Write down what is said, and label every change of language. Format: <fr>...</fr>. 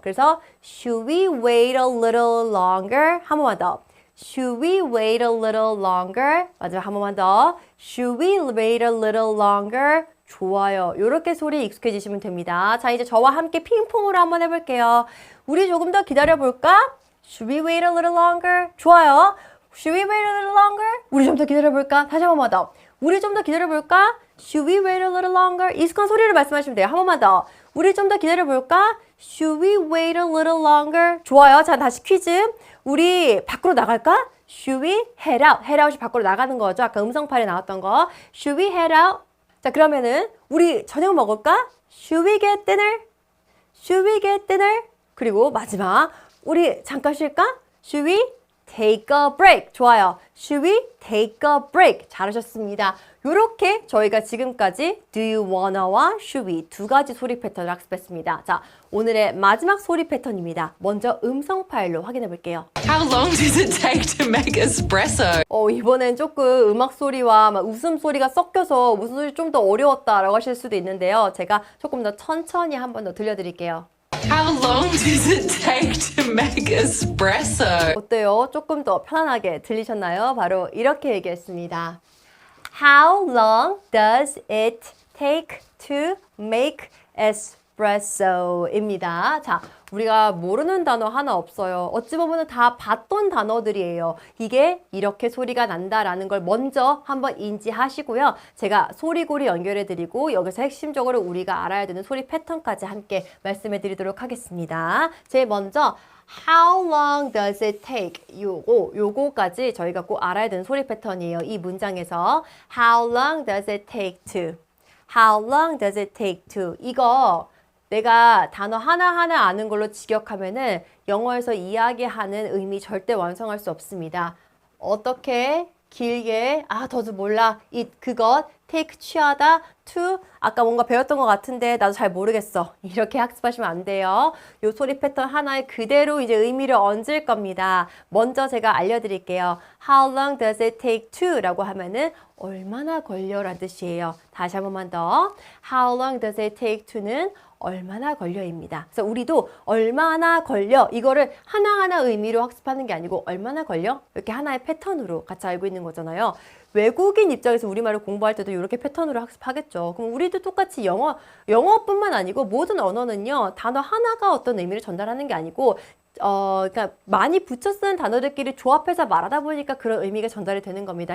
<ko>그래서</ko> <en>should we wait a little longer?</en> <ko>한 번만 더.</ko> <en>Should we wait a little longer?</en> <ko>마지막 한 번만 더.</ko> <en>Should we wait a little longer?</en> <ko>좋아요. 이렇게 소리 익숙해지시면 됩니다. 자, 이제 저와 함께 핑퐁으로 한번 해볼게요. 우리 조금 더 기다려볼까?</ko> <en>Should we wait a little longer?</en> <ko>좋아요.</ko> <en>Should we wait a little longer?</en> <ko>우리 좀 더 기다려볼까? 다시 한 번만 더. 우리 좀 더 기다려볼까?</ko> <en>Should we wait a little longer?</en> <ko>익숙한 소리를 말씀하시면 돼요. 한 번만 더. 우리 좀 더 기다려볼까?</ko> <en>Should we wait a little longer?</en> <ko>좋아요. 자, 다시 퀴즈. 우리 밖으로 나갈까?</ko> <en>Should we head out?</en> <ko>head out이 밖으로 나가는 거죠. 아까 음성팔에 나왔던 거.</ko> <en>Should we head out?</en> <ko>자, 그러면은 우리 저녁 먹을까?</ko> <en>Should we get dinner? Should we get dinner?</en> <ko>그리고 마지막 우리 잠깐 쉴까?</ko> <en>Should we take a break?</en> <ko>좋아요.</ko> <en>Should we take a break?</en> <ko>잘하셨습니다. 이렇게 저희가 지금까지 do you wanna와 should we 두 가지 소리 패턴을 학습했습니다. 자, 오늘의 마지막 소리 패턴입니다. 먼저 음성 파일로 확인해 볼게요.</ko> <en>How long does it take to make espresso?</en> <ko>이번엔 조금 음악 소리와 막 웃음 소리가 섞여서 무슨 소리 좀 더 어려웠다라고 하실 수도 있는데요. 제가 조금 더 천천히 한 번 더 들려드릴게요.</ko> <en>How long does it take to make espresso?</en> <ko>어때요? 조금 더 편안하게 들리셨나요? 바로 이렇게 얘기했습니다.</ko> <en>How long does it take to make espresso입니다.</en> <ko>자, 우리가 모르는 단어 하나 없어요. 어찌 보면 다 봤던 단어들이에요. 이게 이렇게 소리가 난다라는 걸 먼저 한번 인지하시고요. 제가 소리고리 연결해드리고 여기서 핵심적으로 우리가 알아야 되는 소리 패턴까지 함께 말씀해드리도록 하겠습니다.</ko> <en>제일 먼저 How long does it take?</en> <ko>요거까지 저희가 꼭 알아야 되는 소리 패턴이에요. 이 문장에서</ko> <en>How long does it take to? How long does it take to?</en> <ko>이거 내가 단어 하나하나 아는 걸로 직역하면은 영어에서 이야기하는 의미 절대 완성할 수 없습니다. 어떻게 길게, does 몰라. it, 그것, take, 취하다, to, 아까 뭔가 배웠던 것 같은데 나도 잘 모르겠어. 이렇게 학습하시면 안 돼요. 요 소리 패턴 하나에 그대로 이제 의미를 얹을 겁니다. 먼저 제가 알려드릴게요.</ko> <en>How long does it take to?</en> <ko>라고 하면은 얼마나 걸려? 라는 뜻이에요. 다시 한 번만 더.</ko> <en>How long does it take to는</en> <ko>얼마나 걸려입니다. 그래서 우리도 얼마나 걸려 이거를 하나하나 의미로 학습하는 게 아니고 얼마나 걸려? 이렇게 하나의 패턴으로 같이 알고 있는 거잖아요. 외국인 입장에서 우리말을 공부할 때도 이렇게 패턴으로 학습하겠죠. 그럼 우리도 똑같이 영어뿐만 아니고 모든 언어는요. 단어 하나가 어떤 의미를 전달하는 게 아니고 그러니까 많이 붙여 쓰는 단어들끼리 조합해서 말하다 보니까 그런 의미가 전달이 되는 겁니다.</ko>